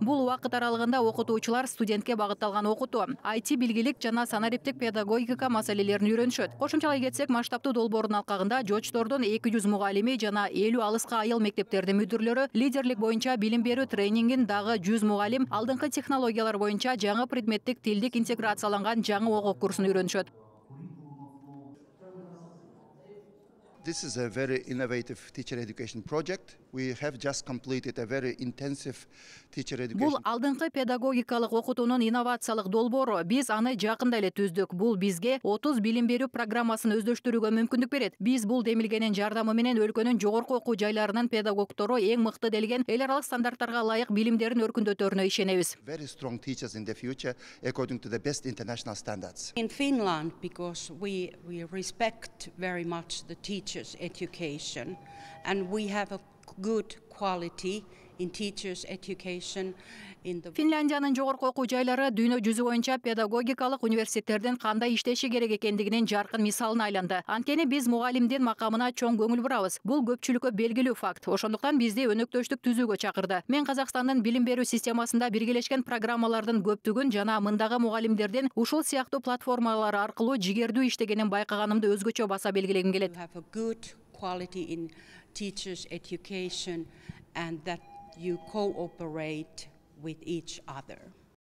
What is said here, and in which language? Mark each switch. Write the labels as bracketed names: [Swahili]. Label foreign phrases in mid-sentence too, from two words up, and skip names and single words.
[Kyrgyz] Бул убакыт аралыгында окутуучулар студентке багытталган окутуу, IT билгилик жана санариптик педагогика маселелерин үйрөнүшөт. Кошумчалай кетсек, масштабтуу долбоордун алкагында Жочтордун 200 мугалими жана 50 алыска айыл мектептердин мүдүрлөрү лидерлик боюнча билим берүү тренингин дагы 100 мугалим алдыңкы технологиялар боюнча жаңы предметтик тилдик интеграцияланган жаңы окуу курсун үйрөнүшөт. [English] This is a very innovative teacher education project. We have just completed a very intensive teacher education. [Kyrgyz] Бул алдыңкы педагогикалык окутуунун инновациялык долбоору. Биз аны жакында эле түздүк. Бул бизге 30 билим берүү программасын өздөштүрүүгө мүмкүндүк берет. Биз бул демилгенин жардамы менен өлкөнүн жогорку окуу жайларынын педагогдору эң мыкты делген эл аралык стандарттарга ылайык билимдерин өркүндөтөрүнө ишенебиз. [English] Very strong teachers in the future according to the best international standards. In Finland, because we respect very much the teachers' education, and we have a good quality in teachers' education in the [Kyrgyz] Финляндиянын жогорку окуу жайлары дүйнө жүзү боюнча педагогикалык университеттердин кандай иштеши керек экендигинин жаркын мисалына айланды. Анткени биз мугалимдин макамына чоң көңүл бурабыз. Бул көпчүлүккө белгилүү факт. Ошондуктан бизди өнөктөштүк түзүүгө чакырды. Мен Казакстандын билим берүү системасында биргелешкен программалардын көптүгүн жана мындагы мугалимдердин ушул сыяктуу платформалар аркылуу жигердүү иштегенин байкаганымды өзгөчө баса белгилегим келет. [English] have a good quality in teachers' education and that you cooperate with each other.